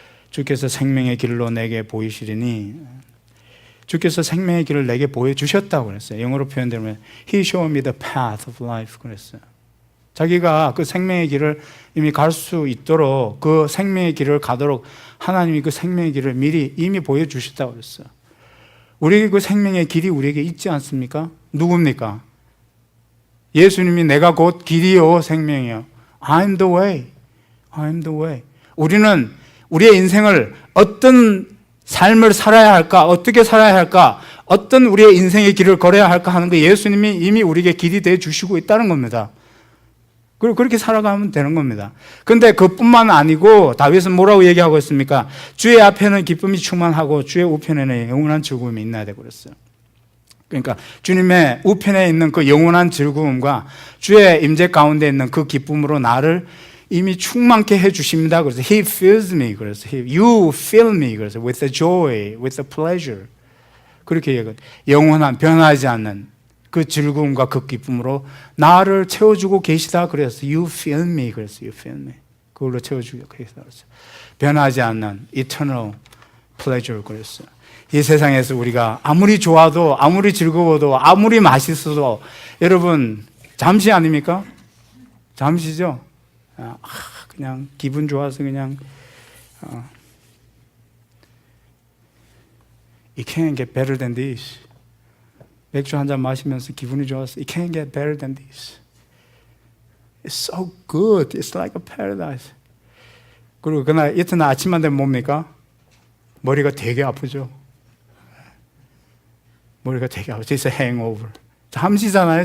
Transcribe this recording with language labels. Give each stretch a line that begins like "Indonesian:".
Korean: 주께서 생명의 길로 내게 보이시리니, 주께서 생명의 길을 내게 보여주셨다고 그랬어요. 영어로 표현되면
English: He showed me the path of life
Korean: 그랬어요. 자기가 그 생명의 길을 이미 갈 수 있도록, 그 생명의 길을 가도록 하나님이 그 생명의 길을 미리 이미 보여주셨다고 그랬어요. 우리에게 그 생명의 길이 우리에게 있지 않습니까? 누굽니까? 예수님이 내가 곧 길이요 생명이요.
English: I'm the way. I'm the way.
Korean: 우리는 우리의 인생을 어떤 삶을 살아야 할까? 어떻게 살아야 할까? 어떤 우리의 인생의 길을 걸어야 할까 하는 거 예수님이 이미 우리에게 길이 되어 주시고 있다는 겁니다. 그리고 그렇게 살아가면 되는 겁니다. 그런데 그뿐만 아니고 다윗은 뭐라고 얘기하고 있습니까? 주의 앞에는 기쁨이 충만하고 주의 우편에는 영원한 즐거움이 있나야 되고 그랬어요. 그러니까 주님의 우편에 있는 그 영원한 즐거움과 주의 임재 가운데 있는 그 기쁨으로 나를 이미 충만케 해 주십니다. 그래서
English: He fills me. 그래서 You fill me. 그래서 with the joy, with the pleasure.
Korean: 그렇게 얘기해요. 영원한 변하지 않는 그 즐거움과 그 기쁨으로 나를 채워주고 계시다. 그래서
English: You fill me. 그래서 You fill me.
Korean: 그걸로 채워주고 계시다. 그래서 변하지 않는
English: eternal pleasure.
Korean: 그랬어요. 이 세상에서 우리가 아무리 좋아도, 아무리 즐거워도, 아무리 맛있어도 여러분 잠시 아닙니까? 잠시죠. 그냥 기분 좋아서 그냥
English: It can't get better than this.
Korean: 맥주 한 잔 마시면서 기분이 좋아서
English: It can't get better than this. It's so good. It's like a paradise.
Korean: 그리고 그날 이튿날 아침만 되면 뭡니까? 머리가 되게 아프죠. 머리가 되게 아프죠.
English: It's a hangover.
Korean: 잠시잖아요.